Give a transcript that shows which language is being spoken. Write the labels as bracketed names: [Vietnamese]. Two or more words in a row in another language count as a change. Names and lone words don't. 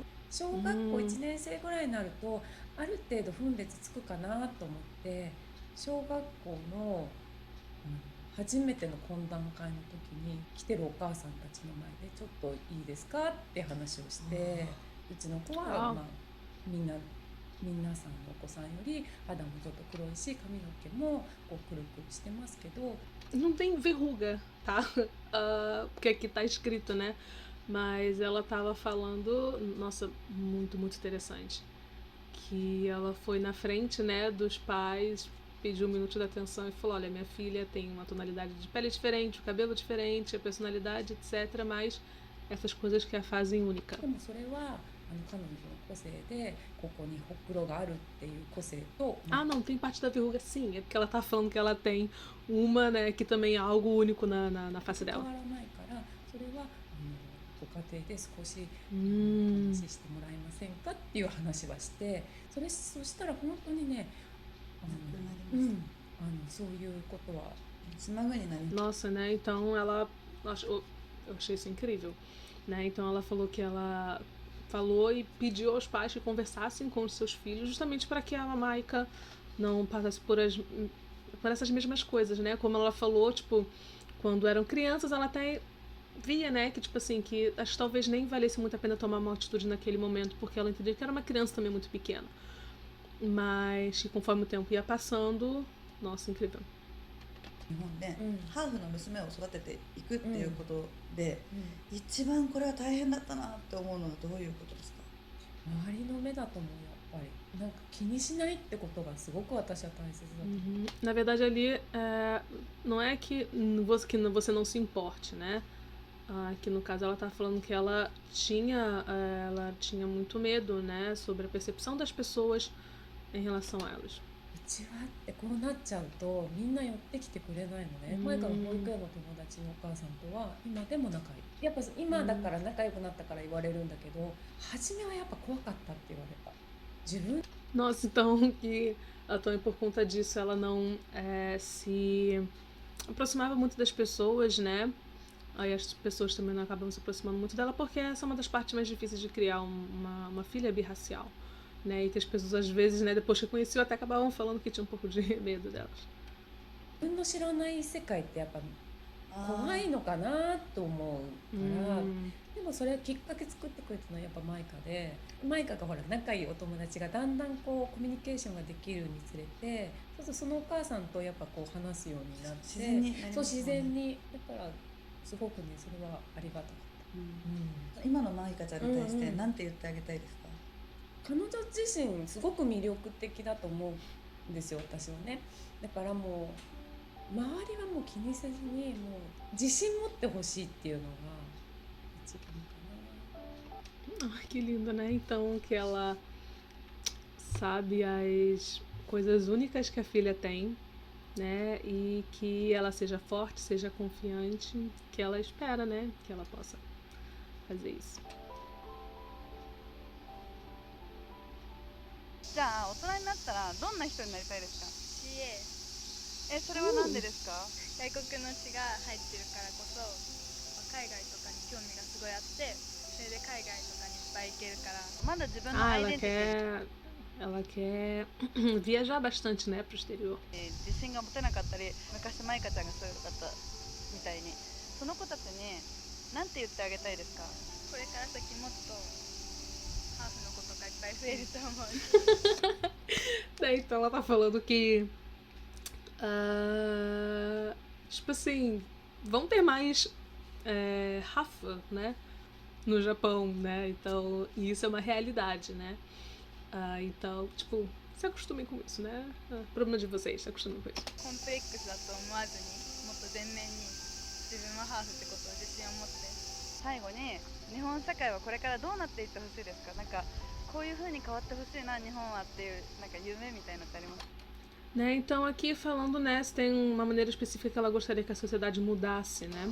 [Japanese] 小学校1年生ぐらいになるとある程度分別つくかなと思って小学校の初めての懇談会の時に来てるお母さんたちの前でちょっといいですかって話をして、うちの子は、皆さんのお子さんより肌もちょっと黒いし髪の毛もこうくるくるしてますけど [Portuguese] Não tem verruga, tá? Porque aqui tá escrito, né? Mas ela tava falando, nossa, muito, muito interessante. Que ela foi na frente, né, dos pais, pediu um minuto de atenção e falou: olha, minha filha tem uma tonalidade de pele diferente, o cabelo diferente, a personalidade, etc. Mas essas coisas que a fazem única. [Japanese] でもそれは彼女の個性でここにほくろがあるっていう個性と、 [Portuguese] Ah, não, tem parte da verruga sim. É porque ela tá falando que ela tem uma, né, que também é algo único na face [Japanese] 変わ [Portuguese] dela. [Japanese] らないからそれはご家庭で少し話してもらえませんかっていう話はしてそしたら本当にねそういうことは [Portuguese] Nossa, né? Então ela. Eu achei isso incrível. Né? Então ela falou que ela falou e pediu aos pais que conversassem com os seus filhos, justamente para que a Maika não passasse por essas mesmas coisas, né? Como ela falou, tipo, quando eram crianças, ela até via, né, que tipo assim, que acho que talvez nem valesse muito a pena tomar uma atitude naquele momento, porque ela entendia que era uma criança também muito pequena. Mas que conforme o tempo ia passando, nossa, incrível. [Japanese] 日本でハーフの娘を育てていくっていうことで、一番これは大変だったなって思うのはどういうことですか？周りの目だと思うやっぱりなんか気にしないってことがすごく私は大切だと思う。 [Portuguese] Na verdade ali não é que você não se importe, né? Que no caso ela tá falando que ela tinha muito medo, né, sobre a percepção das pessoas em relação a elas. [Japanese] うちはってこうなっちゃうとみんな寄ってきてくれないのね。前から保育園の友達のお母さんとは今でも仲いい。やっぱ今だから仲良くなったから言われるんだけど、初めはやっぱ怖かったって言われた。自分 [Portuguese] Nossa, então que ela também por conta disso ela não se aproximava muito das pessoas, né? Aí as pessoas também não acabam se aproximando muito dela porque essa é uma das partes mais difíceis de criar uma filha birracial, né? E que as pessoas às vezes, né, depois que conheciam até acabavam falando que tinha um pouco de medo delas. [Japanese] 自分の知らない世界ってやっぱ怖いのかなと思うから、でもそれはきっかけ作ってくれたのはやっぱマイカで、マイカがほら仲いいお友達がだんだんこうコミュニケーションができるにつれて、そうするとそのお母さんとやっぱこう話すようになって、自然になりますもんね。そう自然にだからすごくねそれはありがたかった。今のマイカちゃんに対して何て言ってあげたいですか？彼女自身すごく魅力的だと思うんですよ私はね。だからもう周りはもう気にせずにもう自信持ってほしいっていうのが一番かな。 [Portuguese] Ai, que lindo, né? Então que ela sabe as coisas únicas que a filha tem, né? E que ela seja forte, seja confiante, que ela espera, né? Que ela possa fazer isso. [Japanese] じゃあ大人になったらどんな人になりたいですか？ CA それはなんでですか？外国の血が入ってるからこそ海外とかに興味がすごいあってそれで海外とかにいっぱい行けるからまだ自分のアイデンティティ [Portuguese] Ela quer viajar bastante, né, pro exterior. [Japanese] 自信が持てなかったり昔マイカちゃんがそういうのだったみたいにその子たちに何て言ってあげたいですか？これから先もっとハーフの子とかいっぱい増えると思うし [Portuguese] Então ela tá falando que tipo assim, vão ter mais Rafa, né, no Japão, né? Então, e isso é uma realidade, né? Então, tipo, se acostumem com isso, né? Problema de vocês, se acostumem com isso. [Japanese] コンプレックスだと思わずにもっと前面に自分はハーフってことを自信を持って最後に日本社会はこれからどうなっていってほしいですか？なんかこういう風に変わってほしいな日本はっていうなんか夢みたいなのってあります？ [Portuguese] Né? Então aqui falando, né, se tem uma maneira específica que ela gostaria que a sociedade mudasse, né?